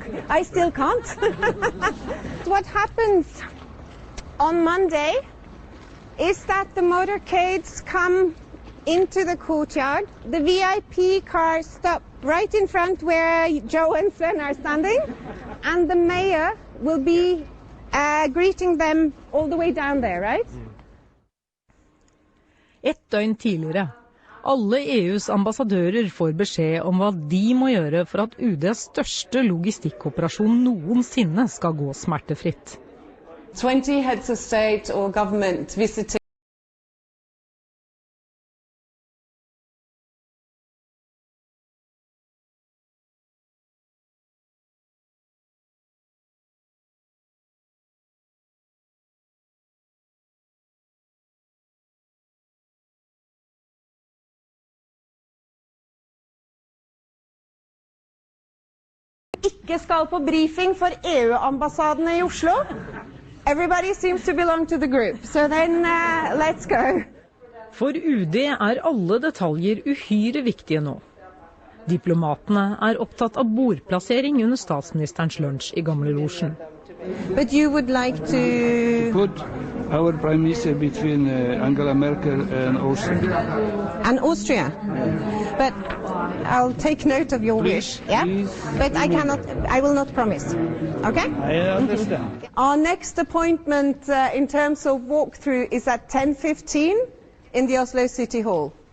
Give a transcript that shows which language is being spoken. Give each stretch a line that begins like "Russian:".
English: I still can't. What happens on Monday is that the motorcades come into the courtyard. The VIP cars stop right in front where Joe and Sven are standing, and the mayor will be greeting them all the way down there, right?
Norwegian: Et døgn tidligere. Alle EUs ambassadører får beskjed om hva de må gjøre for at UDs største logistikkoperasjon noensinne skal gå smertefritt.
English: 20 heads of state or government visiting.
Norwegian: Ikke skal på briefing for EU-ambassadene I Oslo.
English: Everybody seems to belong to the group, so then let's go.
Norwegian: For UD alle detaljer uhyre viktige nå. Diplomatene opptatt av bordplassering under statsministerens lunsj I Gamlelosjen.
English: But you would like to put our prime minister between Angela Merkel and Austria. And Austria? But I'll take note of your wish, yeah? But I will not promise, okay? I understand. Our next appointment in terms of walkthrough is at 10:15 in the Oslo City Hall.